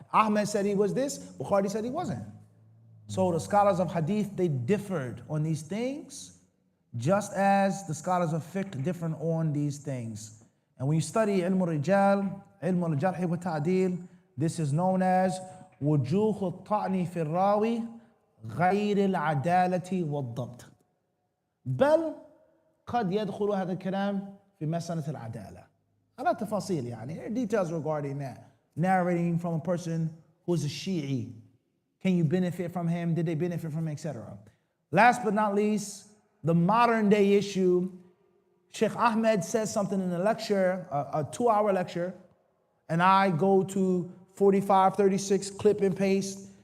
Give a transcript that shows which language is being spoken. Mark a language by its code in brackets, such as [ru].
[en] Ahmed said he was this, Bukhari said he wasn't. So the scholars of hadith, they differed on these things, just as the scholars of fiqh different on these things. And when you study ilm al-rijal, ilm al-jarh wa ta'dil, this is known as wujuh al-ta'ni fi al-rawi [ar] غير العدالة والضبط. بل قد يدخل هذا الكلام في مسألة العدالة. على تفاصيل يعني, [en] there are details regarding that. Narrating from a person who's a Shi'i. Can you benefit from him? Did they benefit from him, etc. Last but not least, the modern day issue. Sheikh Ahmed says something in a lecture, a 2-hour lecture, and I go to 45, 36, clip and paste.